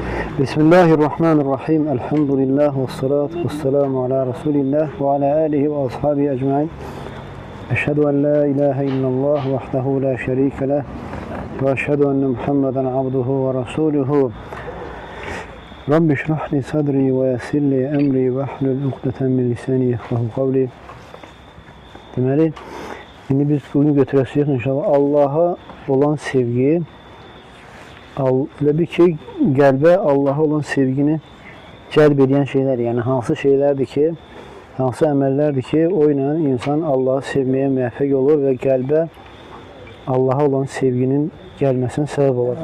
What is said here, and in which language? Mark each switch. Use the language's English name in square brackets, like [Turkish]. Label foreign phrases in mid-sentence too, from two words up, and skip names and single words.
[Arabic] بسم الله الرحمن الرحيم. الحمد لله والصلاة والسلام على رسول الله وعلى آله وأصحابه أجمعين. أشهد أن لا إله إلا الله وحده لا شريك له وأشهد أن محمدا عبده ورسوله. رب اشرح لي صدري ويسر لي أمري واحلل عقدة من لساني يفقهوا قولي. [Azerbaijani] Deməli, indi biz bugün götürəcəyik inşallah Allah'a olan sevgi. Elə bir ki, qəlbə Allah'a olan sevgini cəlb edən şeylər, yəni hansı şeylərdir ki, hansı əməllərdir ki, o ilə insan Allah'ı sevməyə müvəffəq olur və qəlbə Allah'a olan sevginin gəlməsinə səbəb olur.